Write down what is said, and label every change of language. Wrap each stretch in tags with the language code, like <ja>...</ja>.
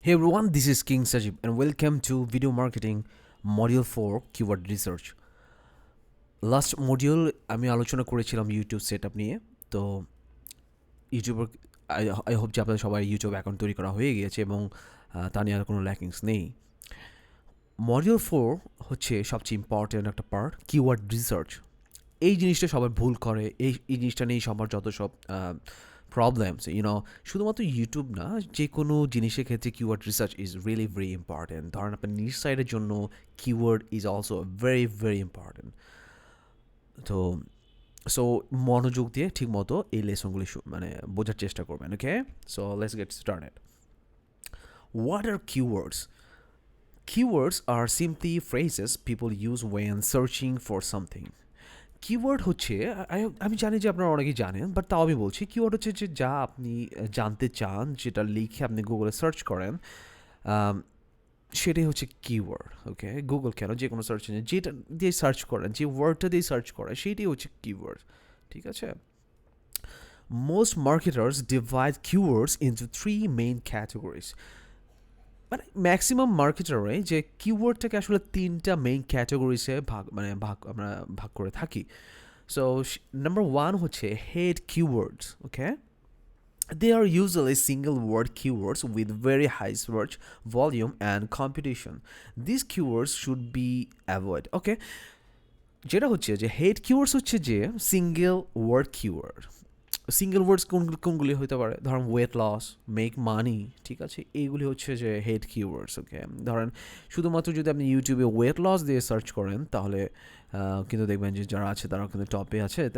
<en>Hey everyone, this is King Sajib and welcome to Video Marketing Module 4 Keyword Research.</en> <bn>Last module আমি আলোচনা করেছিলাম YouTube set up নিয়ে। তো ইউটিউবের I hope যে আপনাদের সবাই ইউটিউব অ্যাকাউন্ট তৈরি করা হয়ে গিয়েছে এবং তা নিয়ে আর কোনো ল্যাকিংস নেই। মডিউল 4 হচ্ছে সবচেয়ে ইম্পর্ট্যান্ট একটা পার্ট, কিওয়ার্ড রিসার্চ। এই জিনিসটা সবাই ভুল করে, এই জিনিসটা নিয়েই সবার যত সব প্রবলেমস শুধুমাত্র ইউটিউব না, যে কোনো জিনিসের ক্ষেত্রে</bn> <en>Keyword research is really very important.</en> <bn>ধরেন আপনার নিজ সাইডের জন্য</bn> <en>Keyword is also very very important.</en> <bn>তো সো মনোযোগ দিয়ে ঠিক মতো এই লেসনগুলি মানে বোঝার চেষ্টা করবেন।</bn> <en>Okay, so let's get started. What are keywords? Keywords are simply phrases people use when searching for something.</en> <bn>Keyword হচ্ছে, আমি জানি যে আপনারা অনেকেই জানেন, বাট তাও আমি বলছি, কিওয়ার্ড হচ্ছে যে যা আপনি জানতে চান, যেটা লিখে আপনি গুগলে সার্চ করেন, সেটাই হচ্ছে কিওয়ার্ড। ওকে, গুগল কেন, যে কোনো সার্চ ইঞ্জিন যেটা দিয়ে সার্চ করেন, যে ওয়ার্ডটা দিয়ে সার্চ করেন, সেইটাই হচ্ছে কিওয়ার্ড। ঠিক আছে?</bn> <en>Most marketers divide keywords into three main categories.</en> <bn>মানে ম্যাক্সিমাম মার্কেটারে যে কিওয়ার্ডটাকে আসলে তিনটা মেইন ক্যাটাগরিসে আমরা ভাগ করে থাকি। সো নাম্বার ওয়ান হচ্ছে head keywords.</bn> <en>Okay, they are usually single word keywords with very high search volume and competition. These keywords should be avoided.</en> <bn>Okay, যেটা হচ্ছে যে হেড কিওয়ার্ডস হচ্ছে যে সিঙ্গেল ওয়ার্ড কিওয়ার্ড। সিঙ্গেল ওয়ার্ডস কোনগুলি হতে পারে? ধরেন ওয়েট লস, মেক মানি, ঠিক আছে, এইগুলি হচ্ছে যে হেড কিওয়ার্ডস। ওকে, ধরেন শুধুমাত্র যদি আপনি ইউটিউবে ওয়েট লস দিয়ে সার্চ করেন, তাহলে কিন্তু দেখবেন যে যারা আছে তারা কিন্তু টপে আছে।</bn>